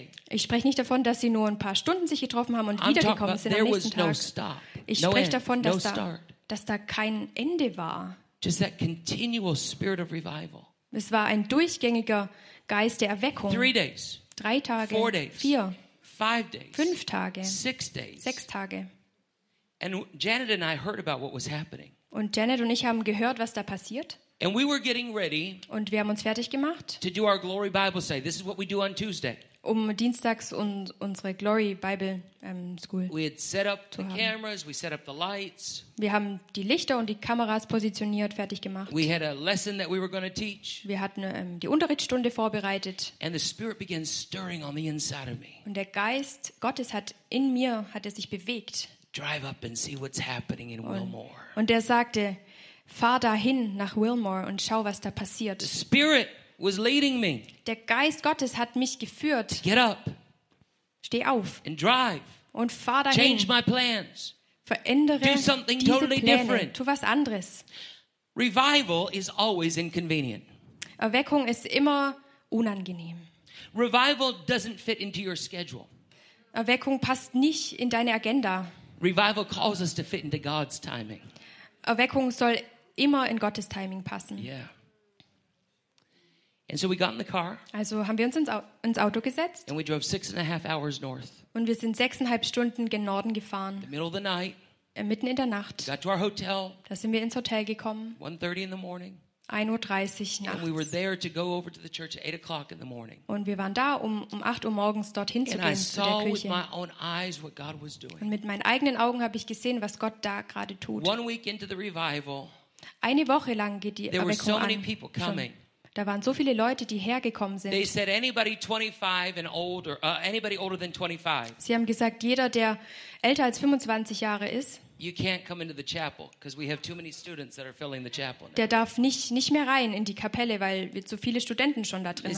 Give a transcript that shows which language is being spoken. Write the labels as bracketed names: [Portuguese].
[German] Ich spreche nicht davon, dass sie nur ein paar Stunden sich getroffen haben und wiedergekommen sind am nächsten Tag. Ich spreche davon, dass da kein Ende war. [English] Just that continual spirit of revival. [German] Es war ein durchgängiger Geist der Erweckung. [English] 3 days. [German] 3 Tage. [English] 4 days. [German] 4. [English] 5 days. [German] 5 Tage. [English] 6 days. [German] 6 Tage. [English] And Janet and I heard about what was happening. [German] Und Janet und ich haben gehört, was da passiert. [English] And we were getting ready. [German] Und wir haben uns fertig gemacht. [English] To do our Glory Bible study. This is what we do on Tuesday. [German] Um dienstags unsere Glory Bible School. [English] We had set up the cameras, we set up the lights. [German] Wir haben die Lichter und die Kameras positioniert, fertig gemacht. [English] We had a lesson that we were going to teach. [German] Wir hatten die Unterrichtsstunde vorbereitet. [English] And the Spirit began stirring on the inside of me. [German] Und der Geist Gottes hat er sich bewegt. [English] Drive up and see what's happening in Wilmore. [German] Und er sagte, fahr dahin nach Wilmore und schau, was da passiert. [English] The Spirit was leading me. [German] Der Geist Gottes hat mich geführt. [English] Get up. [German] Steh auf. [English] And drive. [German] Und fahr dahin. [English] Change my plans. [German] Verändere diese Pläne. [English] Totally different. [German] Tu was anderes. [English] Revival is always inconvenient. [German] Erweckung ist immer unangenehm. [English] Revival doesn't fit into your schedule. [German] Erweckung passt nicht in deine Agenda. [English] Revival calls us to fit into God's timing. [German] Erweckung soll immer in Gottes Timing passen. [English] Yeah. And so we got in the car. [German] Also haben wir uns ins Auto gesetzt. [English] And we drove 6.5 hours north. [German] Und wir sind 6.5 Stunden gen Norden gefahren. [English] The middle of the night. [German] Mitten in der Nacht. [English] Got to our hotel. [German] Da sind wir ins Hotel gekommen. [English] 1:30 in the morning. [German] 1:30 nachts. [English] And we were there to go over to the church at 8:00 in the morning. [German] Und wir waren da, um 8 Uhr morgens dorthin zu gehen zu der Kirche. [English] And I saw with my own eyes what God was doing. [German] Und mit meinen eigenen Augen habe ich gesehen, was Gott da gerade tut. [English] 1 week into the revival. [German] Eine Woche lang geht die Erweckung an. [English] There were so many people coming. [German] Da waren so viele Leute, die hergekommen sind. [English] They said anybody 25 and older, anybody older than 25. [German] Sie haben gesagt, jeder, der älter als 25 Jahre ist, [English] you can't come into the chapel because we have too many students that are filling the chapel. [German] Der darf nicht mehr rein in die Kapelle, weil wir zu viele Studenten schon da drin haben.